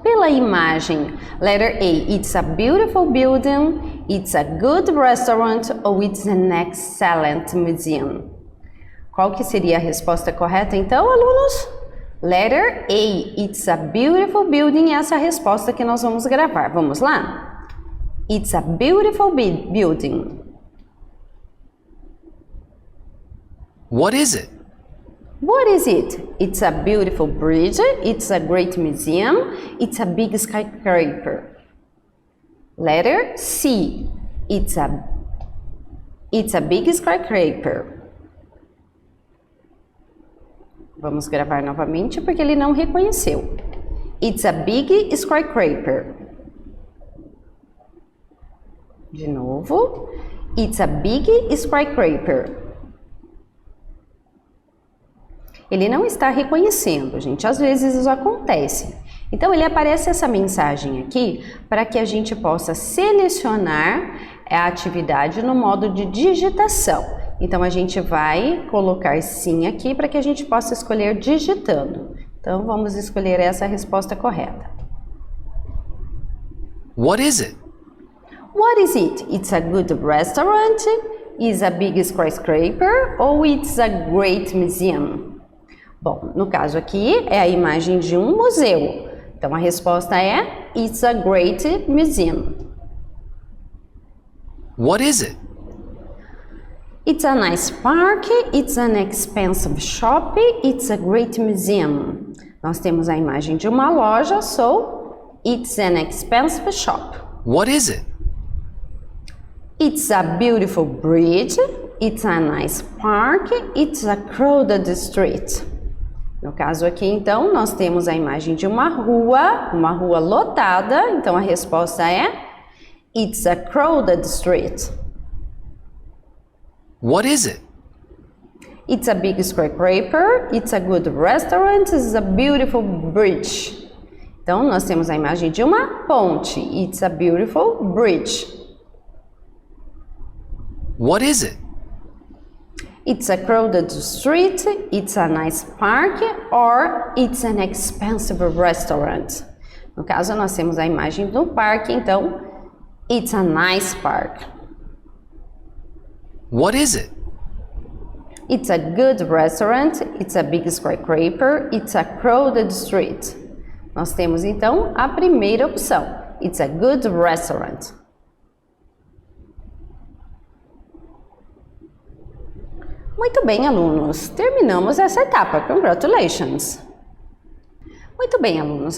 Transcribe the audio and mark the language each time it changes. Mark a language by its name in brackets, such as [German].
[Portuguese] Pela imagem, [English] letter A, it's a beautiful building, it's a good restaurant ou it's an excellent museum. [Portuguese] Qual que seria a resposta correta então, alunos? [English] Letter A, it's a beautiful building, [Portuguese] essa é a resposta que nós vamos gravar. Vamos lá? [English] It's a beautiful building. What is it? What is it? It's a beautiful bridge, it's a great museum, it's a big skyscraper. Letter C. It's a big skyscraper. [Portuguese] Vamos gravar novamente porque ele não reconheceu. [English] It's a big skyscraper. [Portuguese] De novo. [English] It's a big skyscraper. [Portuguese] Ele não está reconhecendo, gente. Às vezes isso acontece. Então, ele aparece essa mensagem aqui para que a gente possa selecionar a atividade no modo de digitação. Então, a gente vai colocar sim aqui para que a gente possa escolher digitando. Então, vamos escolher essa resposta correta. [English] What is it? What is it? It's a good restaurant, it's a big skyscraper, or it's a great museum? [Portuguese] Bom, no caso aqui é a imagem de um museu. Então, a resposta é [English] It's a great museum. What is it? It's a nice park, it's an expensive shop, it's a great museum. [Portuguese] Nós temos a imagem de uma loja, [English] so it's an expensive shop. What is it? It's a beautiful bridge, it's a nice park, it's a crowded street. [Portuguese] No caso aqui, então, nós temos a imagem de uma rua lotada, então a resposta é [English] It's a crowded street. What is it? It's a big skyscraper, it's a good restaurant, it's a beautiful bridge. [Portuguese] Então, nós temos a imagem de uma ponte, [English] it's a beautiful bridge. What is it? It's a crowded street, it's a nice park, or it's an expensive restaurant. [Portuguese] No caso, nós temos a imagem do parque, então, [English] it's a nice park. What is it? It's a good restaurant, it's a big skyscraper, it's a crowded street. [Portuguese] Nós temos, então, a primeira opção. [English] It's a good restaurant. [Portuguese] Muito bem, alunos. Terminamos essa etapa. [English] Congratulations! [Portuguese] Muito bem, alunos.